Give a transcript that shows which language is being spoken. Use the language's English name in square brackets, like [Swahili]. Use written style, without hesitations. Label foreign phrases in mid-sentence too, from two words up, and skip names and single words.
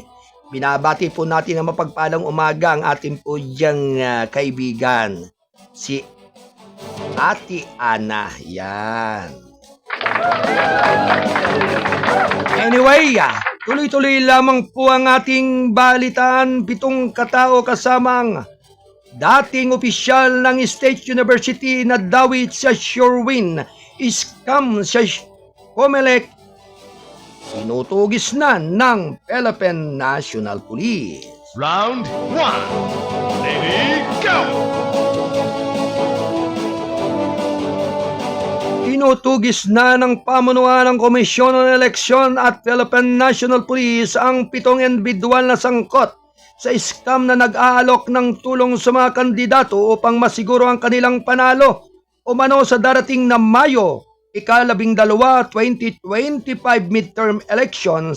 [Filipino] Binabati po natin na mapagpalang umaga ang ating po diyang kaibigan, si Ate Ana. Yan. Anyway, tuloy-tuloy lamang po ang ating balitaan. 7 katao kasamang dating opisyal ng State University na dawit sa Sherwin scam sa Comelec tinutugis na ng Philippine National Police. [English] Round 1. Ready, go! [Filipino] Tinutugis na ng pamunuan ng Komisyon ng Eleksyon at Philippine National Police ang 7 individual na sangkot sa scam na nag-aalok ng tulong sa mga kandidato upang masiguro ang kanilang panalo umano sa darating na Mayo, ika-12, 2025 [English] midterm elections.